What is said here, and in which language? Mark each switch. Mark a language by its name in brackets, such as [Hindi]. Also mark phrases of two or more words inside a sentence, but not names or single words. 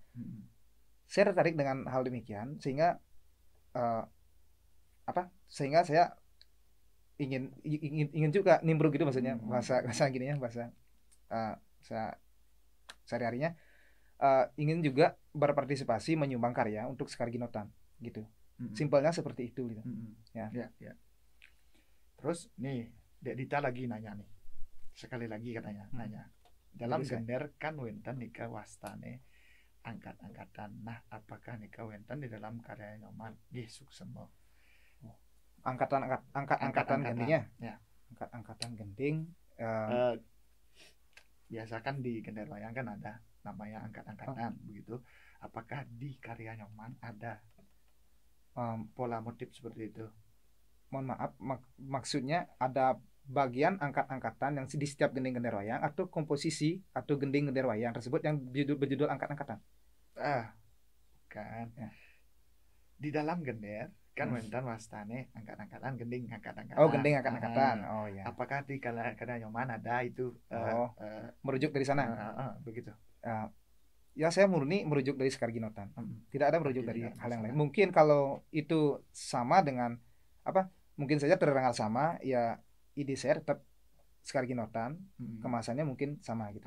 [Indonesian] Saya tertarik dengan hal demikian sehingga sehingga saya ingin juga nimbrung gitu maksudnya, bahasa gini ya, bahasa sehari-harinya ingin juga berpartisipasi menyumbang karya untuk sekar ginotan gitu. Simpelnya seperti itu gitu. Ya. Terus nih Dek Dita lagi nanya nih, sekali lagi katanya nanya, dalam gender kan [Balinese] wenten nika wastane [Indonesian] angkat-angkatan. Nah, apakah [Balinese] nika wenten [Indonesian] di dalam karya Nyoman? Suksemo. Angkatan gendingnya. Ya. Angkatan gending. Biasa kan di Gender Wayang kan ada namanya angkat-angkatan begitu. Apakah di karya Nyoman ada pola motif seperti itu? Mohon maaf, maksudnya ada bagian angkat-angkatan yang di setiap gending Gender Wayang atau komposisi atau gending Gender Wayang tersebut yang berjudul angkat-angkatan? Kan. Ya. Di dalam gender kan [Balinese] wenten wastane [Indonesian] angkat-angkatan, gending angkat-angkatan. Gending angkat-angkatan. Ya. Apakah di karya Nyoman ada itu merujuk dari sana? Begitu. Ya, saya murni merujuk dari sekar ginotan. Tidak ada merujuk dari hal yang lain. Mungkin kalau itu sama dengan mungkin saja terdengar sama, ya ide saya tetap sekar ginotan, kemasannya mungkin sama gitu.